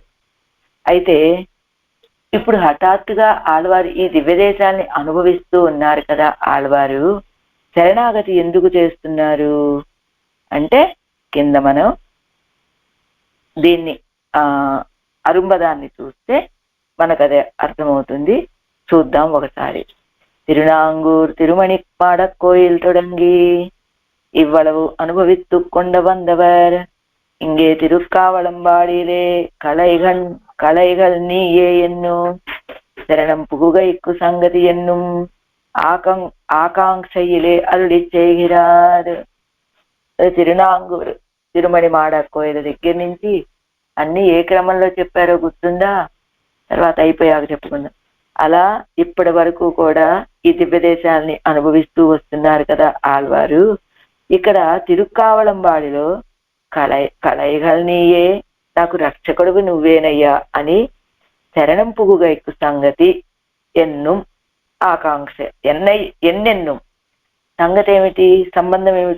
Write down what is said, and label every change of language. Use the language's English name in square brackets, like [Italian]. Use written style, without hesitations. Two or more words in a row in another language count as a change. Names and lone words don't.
[Telugu] అయితే ఇప్పుడు హఠాత్తుగా ఆళ్వారు ఈ దివ్య దేశాల్ని అనుభవిస్తూ ఉన్నారు కదా. ఆళ్వారు శరణాగతి ఎందుకు చేస్తున్నారు అంటే కింద మనం దీన్ని అరుంబదాన్ని చూస్తే మనకు అదే అర్థమవుతుంది. చూద్దాం ఒకసారి. [Tamil] திருநாங்கூர் திருமணிப்பாடக் கோயில் தொடங்கி இவ்வளவு அனுபவித்து கொண்டு வந்தவர் இங்கே திருக்காவளம்பாடியிலே கலைகள் நீயே என்னும் சரணம் புகுகைக்கு சங்கதி என்னும் ஆகாங்கையிலே அருளி செய்கிறார். [Telugu] తిరునాంగూరు తిరుమణి మాడ కోయిల దగ్గర నుంచి అన్ని ఏ క్రమంలో చెప్పారో గుర్తుందా? తర్వాత అయిపోయాక చెప్పుకుందాం. అలా ఇప్పటి వరకు కూడా ఈ దివ్య దేశాలని అనుభవిస్తూ వస్తున్నారు కదా ఆళ్వారు. ఇక్కడ తిరుక్కావళంబాడిలో [Tamil] களைகள் நீயே, [Telugu] నాకు రక్షకుడుగు నువ్వేనయ్యా అని [Tamil] சரணம் புகுகைக்கு சங்கதி என்னும் ஆகாங்க்ஷை என்னென்னும் [Telugu] సంగతి ఏమిటి, సంబంధం ఏమిటి?